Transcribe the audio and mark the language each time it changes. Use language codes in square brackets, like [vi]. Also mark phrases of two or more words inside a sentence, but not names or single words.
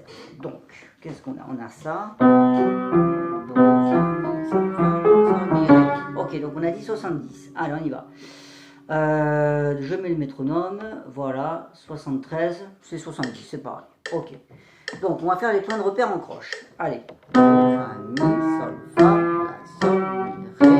[fr] Donc, qu'est-ce qu'on a? On a ça. Ok, donc on a dit 70. Allez, on y va. Je mets le métronome. Voilà, 73, c'est 70, c'est pareil. Ok. Donc, on va faire les points de repère en croche. Allez. Fa, mi, sol, fa, la, sol, mi, ré.